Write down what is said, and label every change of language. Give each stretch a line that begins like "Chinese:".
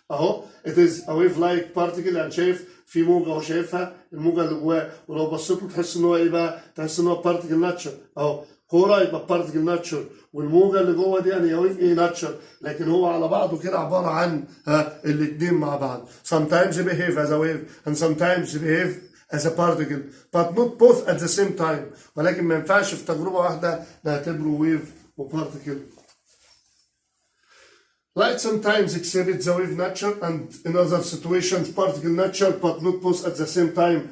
Arabic: اهو
English: it is a wave like particle،
Arabic: يعني شايف في موجه اهو، شايفها الموجه اللي جواه، ولو بصيت له تحس ان هو ايه بقى؟ تحس ان هو بارتيكل ناتشر. اهو كوره يبقى بارتيكل ناتشر، والموجه اللي جوه دي يعني ويف ناتشر، لكن هو على بعضه كده عباره عن الاثنين مع بعض.
English: sometimes behave as a wave and sometimes behave as a particle but not both at the same time.
Arabic: ولكن ما ينفعش في تجربه واحده نعتبره ويف وبارتيكل.
English: Light sometimes exhibits the wave nature and in other situations particle nature but not both at the same time.